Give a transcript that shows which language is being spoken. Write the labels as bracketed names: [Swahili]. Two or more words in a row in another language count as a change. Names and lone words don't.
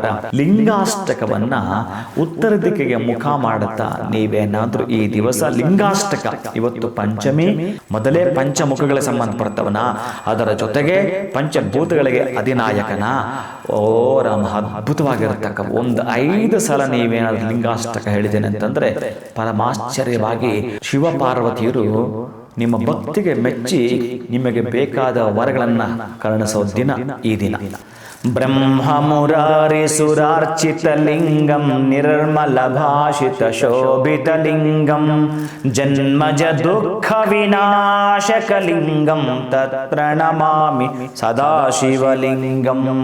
[Kannada] ಲಿಂಗಾಷ್ಟಕವನ್ನ ಉತ್ತರ ದಿಕ್ಕಿಗೆ ಮುಖ ಮಾಡುತ್ತಾ ನೀವೇನಾದ್ರೂ ಈ ದಿವಸ ಲಿಂಗಾಷ್ಟಕ, ಇವತ್ತು ಪಂಚಮಿ, ಮೊದಲೇ ಪಂಚಮುಖಗಳ ಸಂಬಂಧಪಡ್ತವನ, ಅದರ ಜೊತೆಗೆ ಪಂಚಭೂತಗಳಿಗೆ ಅಧಿನಾಯಕನ ಓ ರಾಮ, ಅದ್ಭುತವಾಗಿರತಕ್ಕ ಒಂದು 5 ಸಲ ನೀವೇನಾದ್ರೂ ಲಿಂಗಾಷ್ಟಕ ಹೇಳಿದ್ದೇನೆ ಅಂತಂದ್ರೆ ಪರಮಾಶ್ಚರ್ಯವಾಗಿ ಶಿವಪಾರ್ವತಿಯರು ನಿಮ್ಮ ಭಕ್ತಿಗೆ ಮೆಚ್ಚಿ ನಿಮಗೆ ಬೇಕಾದ ವರಗಳನ್ನ ಕರುಣಿಸೋ ದಿನ ಈ ದಿನ. [Sanskrit] ಬ್ರಹ್ಮ ಮುರಾರಿ ಸುರಾರ್ಚಿತ ಲಿಂಗಂ ನಿರ್ಮಲ ಭಾಷಿತ ಶೋಭಿತ ಲಿಂಗಂ ಜನ್ಮಜ ದುಃಖ ವಿನಾಶಕ ಲಿಂಗಂ ತತ್ಪ್ರಣಮಾಮಿ ಸದಾಶಿವಲಿಂಗಂ.